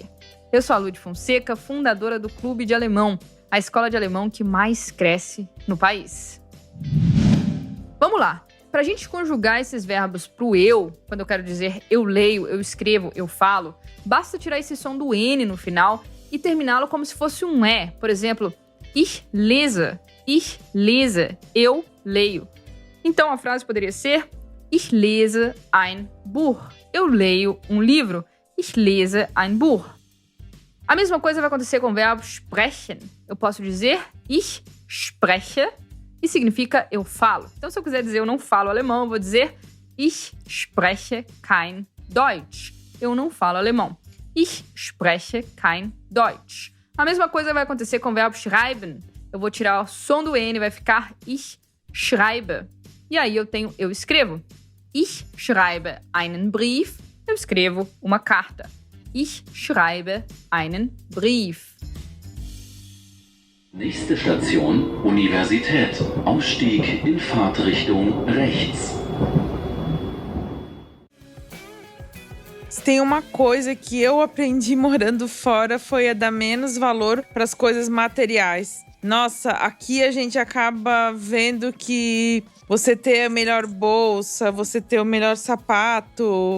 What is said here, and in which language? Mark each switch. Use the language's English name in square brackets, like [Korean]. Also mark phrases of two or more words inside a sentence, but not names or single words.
[Portuguese] Eu sou a Lud Fonseca, fundadora do Clube de Alemão, a escola de alemão que mais cresce no país. Vamos lá! Para a gente conjugar esses verbos pro eu, quando eu quero dizer eu leio, eu escrevo, eu falo, basta tirar esse som do N no final e terminá-lo como se fosse um E. Por exemplo, [German] ich lese, [Portuguese] eu leio. Então a frase poderia ser [German] ich lese ein Buch, [Portuguese] eu leio um livro, [German] ich lese ein Buch. [Portuguese] A mesma coisa vai acontecer com o verbo sprechen. Eu posso dizer [German] ich spreche [Portuguese] e significa eu falo. Então, se eu quiser dizer eu não falo alemão, eu vou dizer [German] ich spreche kein Deutsch. [Portuguese] Eu não falo alemão. [German] Ich spreche kein Deutsch. [Portuguese] A mesma coisa vai acontecer com o verbo schreiben. Eu vou tirar o som do N, vai ficar [German] ich schreibe. [Portuguese] E aí eu escrevo. [German] Ich schreibe einen Brief. [Portuguese] Eu escrevo uma carta. [German] Ich schreibe einen Brief. Nächste Station, Universität. Ausstieg in Fahrtrichtung rechts. [Portuguese] Se tem uma coisa que eu aprendi morando fora foi a dar menos valor para as coisas materiais. Nossa, aqui a gente acaba vendo que você ter a melhor bolsa, você ter o melhor sapato.